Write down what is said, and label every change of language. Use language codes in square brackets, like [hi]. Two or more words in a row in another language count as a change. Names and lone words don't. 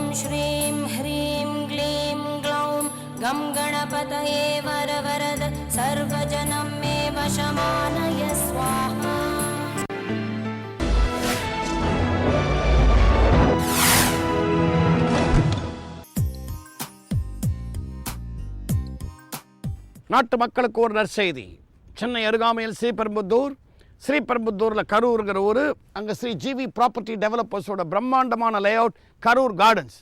[sa] श्रीं ह्रीं क्लीं ग्लौं गं गणपतये वरवरद सर्वजनं मे वशमानय स्वाहा. [ta] நாட்டு மக்களுக்கு ஒரு நற்செய்தி. சென்னை அருகாமையில் ஸ்ரீபெரும்புத்தூரில் கரூருங்கிற ஊர், அங்கே ஸ்ரீ ஜிவி ப்ராப்பர்ட்டி டெவலப்பர்ஸோட பிரம்மாண்டமான லே அவுட் கரூர் கார்டன்ஸ்.